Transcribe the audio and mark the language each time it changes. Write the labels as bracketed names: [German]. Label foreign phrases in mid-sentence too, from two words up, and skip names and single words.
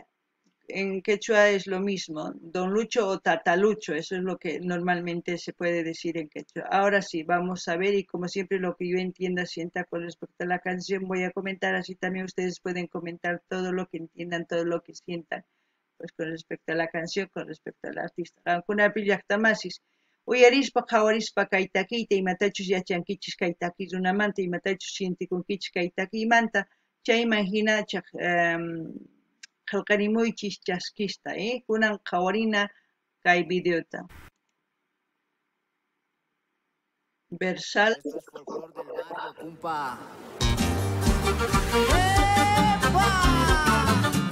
[Spanish] En quechua es lo mismo, Don Lucho o Tatalucho, eso es lo que normalmente se puede decir en quechua. Ahora sí, vamos a ver y como siempre lo que yo entienda, sienta con respecto a la canción voy a comentar, así también ustedes pueden comentar todo lo que entiendan, todo lo que sientan, pues con respecto a la canción, con respecto al artista. [Quechua] Ancuna pillaqtamasis, uyarispa qawarispa kaytakiyta imatachus yachankichis kaytakiy runamanta imatachus sientikunkichis kaytakiymanta, chayman hinachaq qillqarimuychis chaskista, kunan qawarina kay videota. [Spanish] Versal. Esto es folclor del barrio, compa. ¡Epa!